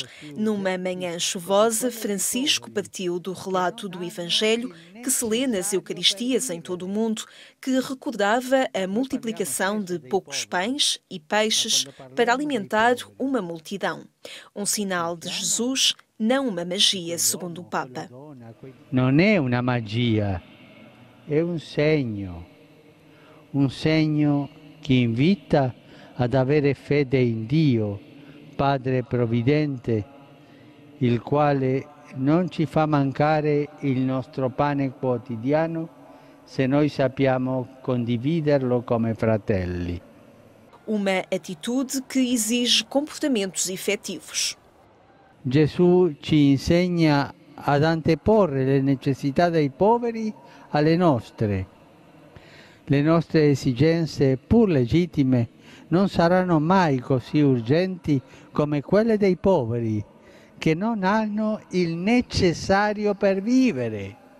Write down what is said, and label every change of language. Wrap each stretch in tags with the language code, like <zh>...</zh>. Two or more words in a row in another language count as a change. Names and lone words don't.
<pt>Numa manhã chuvosa, Francisco partiu do relato do Evangelho que se lê nas Eucaristias em todo o mundo, que recordava a multiplicação de poucos pães e peixes para alimentar uma multidão. Um sinal de Jesus, não uma magia, segundo o Papa. Não é uma magia, é um</pt> <it>segno que invita ad avere fede in Dio, Padre Providente, il quale non ci fa mancare il nostro pane quotidiano se noi sappiamo condividerlo come fratelli.</it> <pt>Uma atitude que exige comportamentos efetivos.</pt> <it>Gesù ci insegna ad anteporre le necessità dei poveri alle nostre. Le nostre esigenze, pur legittime, non saranno mai così urgenti come quelle dei poveri, che non hanno il necessario per vivere.</it>